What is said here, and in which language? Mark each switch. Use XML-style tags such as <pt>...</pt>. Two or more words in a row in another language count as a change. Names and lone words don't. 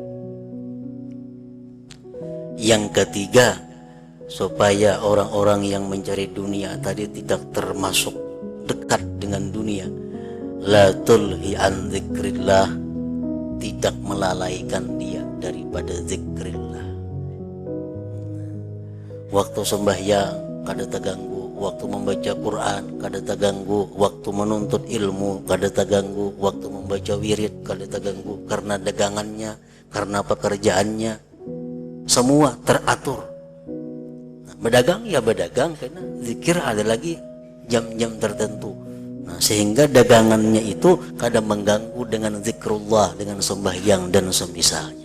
<id>Yang ketiga, supaya orang-orang yang mencari dunia tadi tidak termasuk dekat dengan dunia,</id> <ar>la tulhi an dzikrillah,</ar> <id>tidak melalaikan dia daripada zikrillah.</id> <bjn>Waktu sembahyang kada terganggu, waktu membaca Quran kada terganggu, waktu menuntut ilmu kada terganggu, waktu membaca wirid kada terganggu, karena dagangannya, karena pekerjaannya semua teratur.</bjn> <id>Berdagang ya berdagang, karena zikir ada lagi jam-jam tertentu. Nah, sehingga dagangannya itu kadang mengganggu dengan zikrullah, dengan sembahyang dan semisalnya.</id>